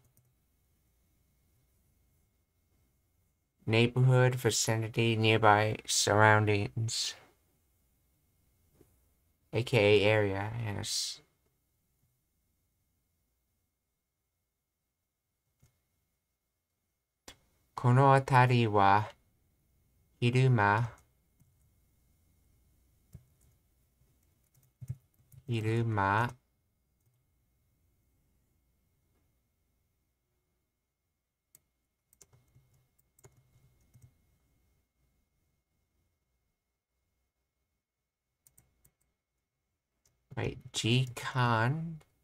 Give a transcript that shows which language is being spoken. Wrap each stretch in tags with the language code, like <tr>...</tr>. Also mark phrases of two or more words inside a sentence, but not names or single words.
<en>Neighborhood, vicinity, nearby surroundings. AKA area, yes.</en> <ja>この辺りは昼間. Hiruma.</ja> <en>Right, G-Con.</en>